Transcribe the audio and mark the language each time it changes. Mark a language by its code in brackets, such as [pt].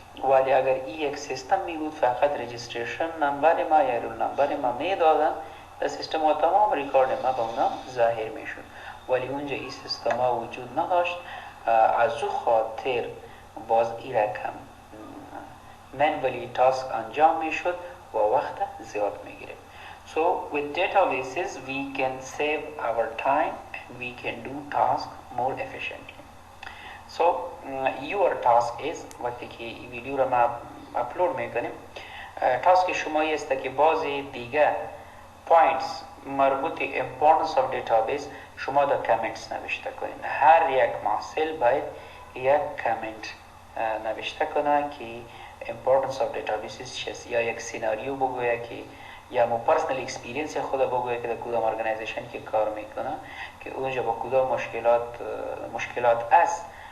[fa] ولی اگر این یک سیستم می بود فقط رجیستریشن نمبر ما یا رول نمبر ما می دادن در سیستم و تمام ریکارد ما به اونا ظاهر می شد. ولی اونجا این سیستم ها وجود نداشت، از او خاطر باز این رقم manually task انجام می شد و وقت زیاد می گیره. [en] So with databases we can save our time and we can do task more efficiently. So your task is [fa] وقتی که این ویدیو را ما اپلود می کنیم تاسک شما است که بعضی دیگه points مربوط [en] importance of database [fa] شما در کامنتس نوشته کنین. هر یک محصل باید یک کامنت نوشته کنه که [en] importance of databases [fa] چیست، یا یک سیناریو بگویه که یا مو پرسنل اکسپیرینس خود بگویه که در کدام ارگانیزیشن که کار میکنه که اونجا با کدام مشکلات است